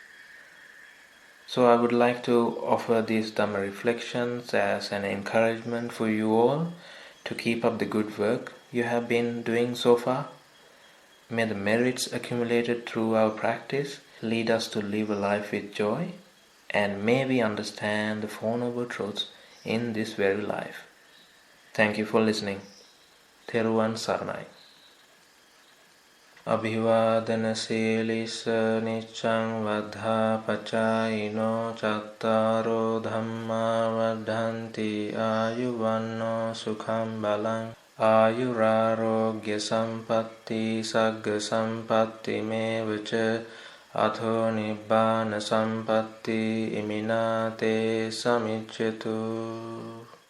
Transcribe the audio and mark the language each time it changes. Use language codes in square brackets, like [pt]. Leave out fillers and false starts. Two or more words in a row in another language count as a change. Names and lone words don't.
[en] So I would like to offer these Dhamma reflections as an encouragement for you all to keep up the good work you have been doing so far. May the merits accumulated through our practice lead us to live a life with joy, and may we understand the Four Noble Truths in this very life. Thank you for listening. [si] Theruvan Saranai. [pi] Abhivadana Silisa Nichang Vadha Pachayino Chattaro Dhamma Vadhanti Ayuvanno Sukham Balang Ayurarogya Sampatti Sagga Sampatti Mevacha Atho Nibbana Sampatti Iminate Samichyatu.